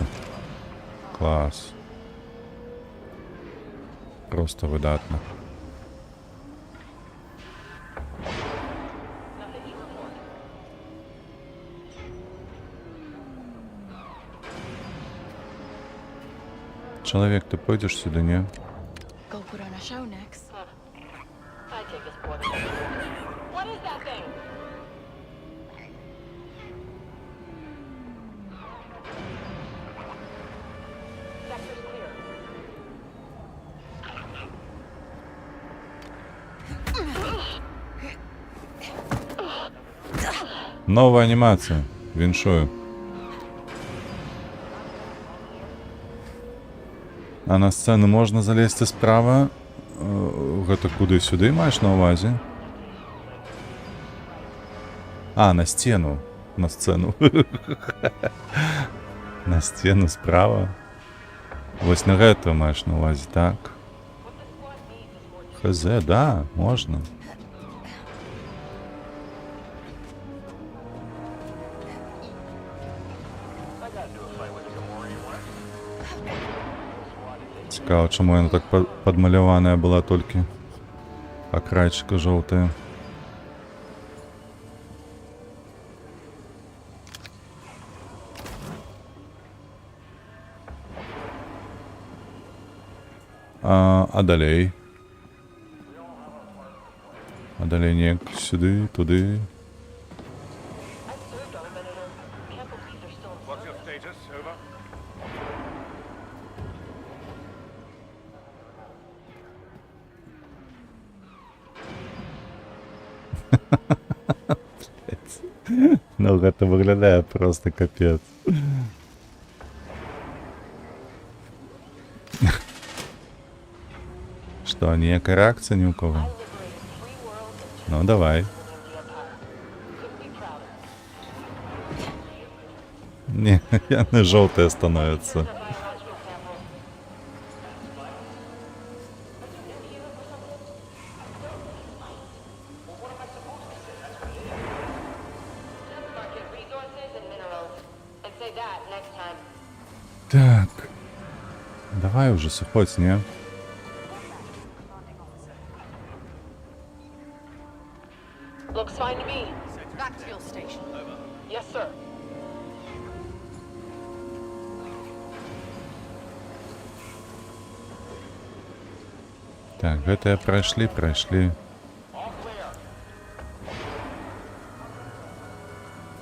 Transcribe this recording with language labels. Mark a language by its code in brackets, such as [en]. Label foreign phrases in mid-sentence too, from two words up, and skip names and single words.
[be] Клас. Просто выдатна. Чалавек, ты пойдзеш сюды, не? [en] Go put on a show, Nix. I take his quarter. What is that thing? Sector's clear. [be] Новая анімація. Віншую. А на сцену можна залезти справа? Гэта куды-сюды маеш на ўвазе? А, на стену. На сцену. На стену справа. Вось на гэта маеш на ўвазе, так? Хз, да, можна. Цікаво, чаму яна так падмаляваная была толькі акрайчыка жоўтая. А далей? А далей неяк сюды, туды. [en] What's your status? Over. [be] Ну, гэта выглядае просто капец. Што, ніякай рэакцыі ні ў кого? Ну, давай. Не, яны жоўтыя становятся. [en] Market resources and minerals. And say that next time. [be] Так. Давай уже сыходь, не? [en] Looks fine to me. Backfield station. Yes, sir. [be] Так, гэтыя прайшлі.